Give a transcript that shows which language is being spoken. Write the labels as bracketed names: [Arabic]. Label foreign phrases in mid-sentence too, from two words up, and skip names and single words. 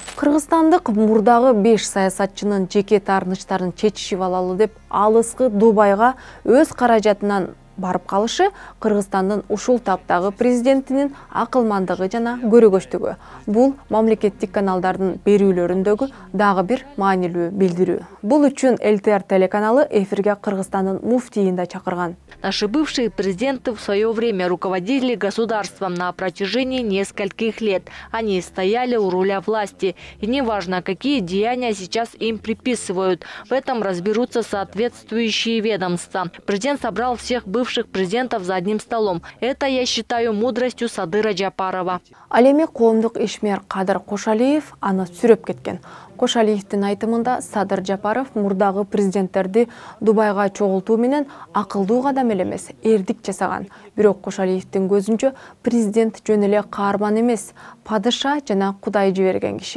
[Kyrgyz] Кыргызстандык мурдагы 5 саясатчынын жеке таарынычтарын чечишип алалы деп алыскы Дубайга өз каражатынан барып калышы Кыргызстандын ушул таптагы президентинин акылмандыгы жана көрөгөчтүгү. Бул мамлекеттик каналдардын берүүлөрүндөгү дагы бир маанилүү билдирүү. Бул үчүн ЛТР телеканалы эфирге Кыргызстандын муфтийин да чакырган. [Russian] Наши бывшие президенты в свое время руководили государством на протяжении нескольких лет. Они стояли у руля власти. И неважно, какие деяния сейчас им приписывают. В этом разберутся соответствующие ведомства. Президент собрал всех бывших президентов за одним столом. Это, я считаю, мудростью Садыра Жапарова. [Kyrgyz] Ал эми коомдук ишмер Кадыр Кошалиев аны сүрөп кеткен. Кошалиевдин айтымында Садыр Жапаров мурдагы президенттерди Дубайга чогултуу менен акылдуу кадам эмес, эрдик жасаган. Бирок Кошалиевдин көзүнчө президент жөн эле каарман эмес, падыша жана Кудай жиберген киши.